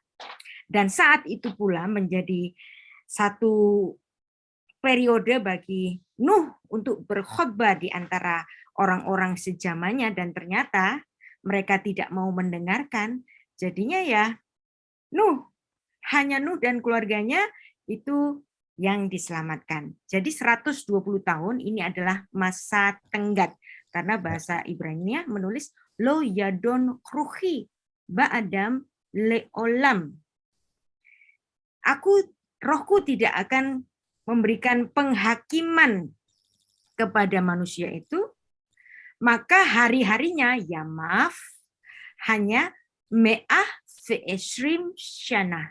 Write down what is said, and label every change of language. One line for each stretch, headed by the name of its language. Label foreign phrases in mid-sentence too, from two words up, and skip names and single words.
Indonesian: Dan saat itu pula menjadi satu periode bagi Nuh untuk berkhotbah di antara orang-orang sejamannya, dan ternyata mereka tidak mau mendengarkan. Jadinya ya Nuh, hanya Nuh dan keluarganya itu yang diselamatkan. Jadi 120 tahun ini adalah masa tenggat, karena bahasa Ibrani menulis
Hebrew: לא ידון רוחי באדם לעולם.
Indonesian: Rohku tidak akan memberikan penghakiman kepada manusia itu, maka hari-harinya ya maaf hanya
Hebrew: מאה ועשרים שנה.